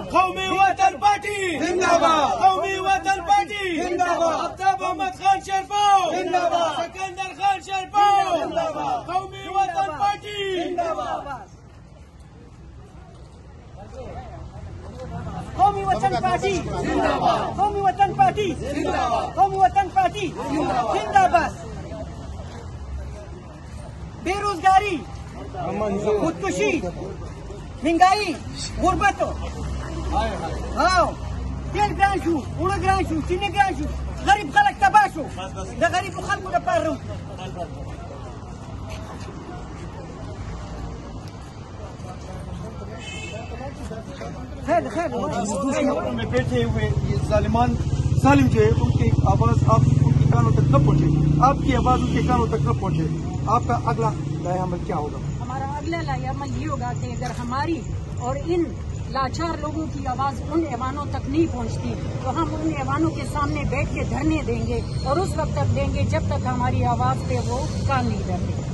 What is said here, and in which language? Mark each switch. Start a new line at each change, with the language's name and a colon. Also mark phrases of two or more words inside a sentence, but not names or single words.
Pashto: قومي وطن پارټي زنده‌باد قومي وطن پارټي زنده‌باد افتاب احمد خان شرپاو زنده‌باد سکندر خان شرپاو زنده‌باد قومي وطن پارټي زنده‌باد قومي وطن پارټي زنده‌باد قومي وطن پارټي زنده‌باد قومي وطن پارټي زنده‌باد
Urdu: بے روزگاری خودکشی مہنگائی غربت ہاں تیل
Pashto: ګران شو اوړه ګران شو چینی ګران شو غریب خلک تباه شو د غریبو خلکو لپاره خیر
Urdu: میں بیٹھے ہوئے یہ ظالمان ظالم جو ہے ان کی آواز آپ ان کے کانوں تک نہ پہنچے آپ کی آواز ان کے کانوں تک نہ پہنچے آپ کا اگلا لایا عمل کیا ہوگا? ہمارا اگلا لایا عمل یہ ہوگا کہ اگر ہماری اور ان لاچار لوگوں کی آواز ان ایوانوں تک نہیں پہنچتی تو ہم ان ایوانوں کے سامنے بیٹھ کے دھرنے دیں گے اور اس وقت تک دیں گے جب تک ہماری آواز پے وہ کان نہیں دھرتے.